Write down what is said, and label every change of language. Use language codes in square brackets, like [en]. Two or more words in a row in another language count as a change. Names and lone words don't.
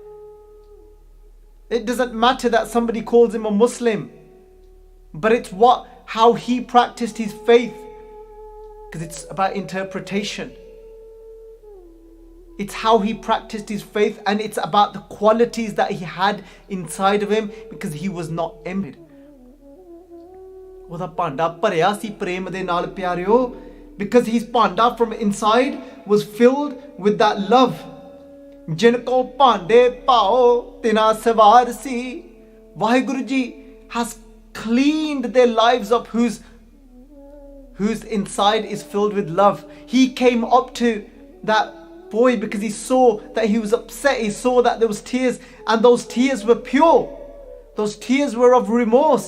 [en] It doesn't matter that somebody calls him a Muslim, but it's how he practiced his faith, because it's about interpretation. It's how he practiced his faith, and it's about the qualities that he had inside of him, because he was not envied. [pa] ਉਹਦਾ ਭਾਂਡਾ ਭਰਿਆ ਸੀ ਪ੍ਰੇਮ ਦੇ ਨਾਲ ਪਿਆਰਿਓ, [en] because his ਭਾਂਡਾ from inside was filled with that love. [pa] ਜਿਨ ਕੋ ਭਾਂਡੇ ਭਾਓ ਤਿਨਾ ਸਵਾਰ ਸੀ. [en] ਵਾਹਿਗੁਰੂ ਜੀ has cleaned their lives up whose inside is filled with love. He came up to that boy because he saw that he was upset. He saw that there was tears, and those tears were pure. Those tears were of remorse.